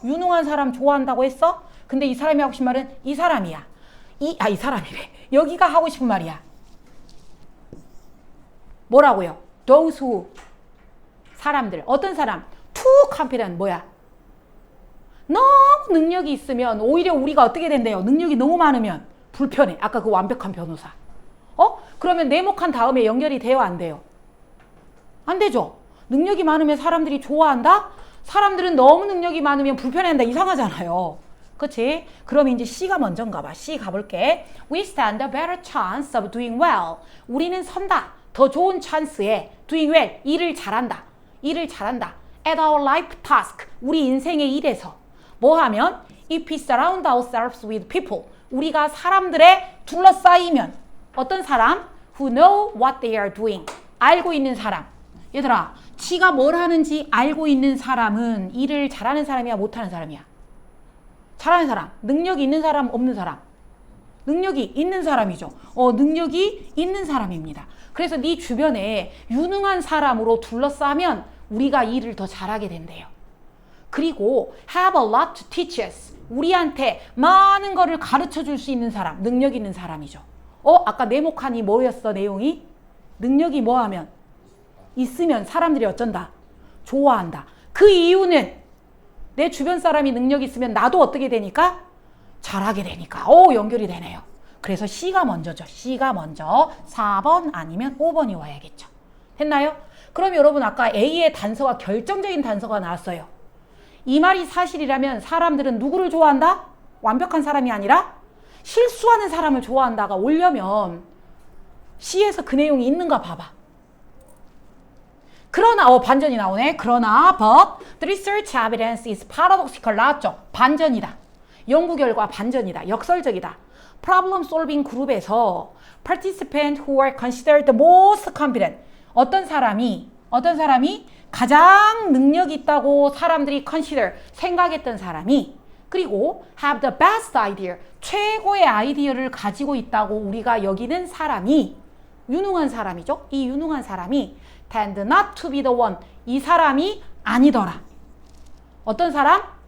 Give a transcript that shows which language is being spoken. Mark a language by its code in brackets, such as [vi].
[ko] 유능한 사람 좋아한다고 했어? 근데 이 사람이 하고 싶은 말은 이 사람이야. 이 사람이래. 여기가 하고 싶은 말이야. 뭐라고요? [en] Those who [ko] 사람들. 어떤 사람? [en] Too competent [ko] 뭐야? 너무 능력이 있으면 오히려 우리가 어떻게 된대요? 능력이 너무 많으면 불편해. 아까 그 완벽한 변호사. 그러면 네모칸 다음에 연결이 돼요? 안 돼요? 안 되죠. 능력이 많으면 사람들이 좋아한다? 사람들은 너무 능력이 많으면 불편해한다. 이상하잖아요. 그치? 그럼 이제 C가 먼저인가 봐. C 가볼게. [en] We stand a better chance of doing well. [ko] 우리는 선다. 더 좋은 찬스에 [en] doing well. [ko] 일을 잘한다. [en] At our life task. [ko] 우리 인생의 일에서. 뭐 하면? [en] If we surround ourselves with people. [ko] 우리가 사람들에 둘러싸이면 어떤 사람? [en] Who know what they are doing. [ko] 알고 있는 사람. 얘들아, 지가 뭘 하는지 알고 있는 사람은 일을 잘하는 사람이야, 못하는 사람이야? 잘하는 사람. 능력이 있는 사람, 없는 사람? 능력이 있는 사람이죠. 능력이 있는 사람입니다. 그래서 네 주변에 유능한 사람으로 둘러싸면 우리가 일을 더 잘하게 된대요. 그리고 [en] have a lot to teach us. [ko] 우리한테 많은 거를 가르쳐 줄 수 있는 사람, 능력 있는 사람이죠. 아까 네모칸이 뭐였어, 내용이? 능력이 뭐 하면? 있으면 사람들이 어쩐다? 좋아한다. 그 이유는 내 주변 사람이 능력 있으면 나도 어떻게 되니까? 잘하게 되니까. 연결이 되네요. 그래서 C가 먼저죠. C가 먼저. 4번 아니면 5번이 와야겠죠. 됐나요? 그럼 여러분 아까 A의 단서가 결정적인 단서가 나왔어요. 이 말이 사실이라면 사람들은 누구를 좋아한다? 완벽한 사람이 아니라 실수하는 사람을 좋아한다가 오려면 C에서 그 내용이 있는가 봐봐. 그러나 반전이 나오네. 그러나 [en] but the research evidence is paradoxical. [ko] 나왔죠? 반전이다. 연구 결과 반전이다. 역설적이다. [en] problem solving [ko] 그룹에서 [en] participant who are considered the most competent. [ko] 어떤 사람이 가장 능력 있다고 사람들이 consider 생각했던 사람이 그리고 [en] have the best idea [ko] 최고의 아이디어를 가지고 있다고 우리가 여기는 사람이 유능한 사람이죠. 이 유능한 사람이 [en] tend not to be the one [ko] 이 사람이 아니더라. 어떤 사람?